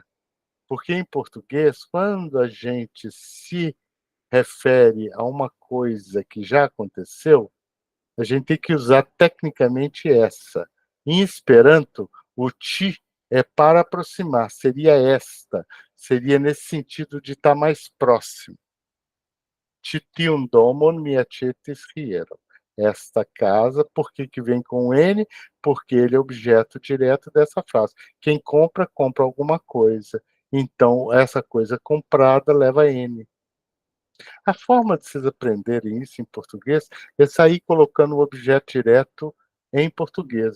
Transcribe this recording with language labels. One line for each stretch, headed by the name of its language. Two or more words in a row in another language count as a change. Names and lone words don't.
Portuguese: Porque em português, quando a gente se refere a uma coisa que já aconteceu, a gente tem que usar tecnicamente essa. Em esperanto, o ti é para aproximar, seria esta, seria nesse sentido de estar mais próximo.
Esperanto: Titium domon mi aĉetis hieraŭ.
Portuguese: Esta casa, por que vem com N? Porque ele é objeto direto dessa frase. Quem compra, compra alguma coisa. Então, essa coisa comprada leva N. A forma de vocês aprenderem isso em português é sair colocando o objeto direto em português.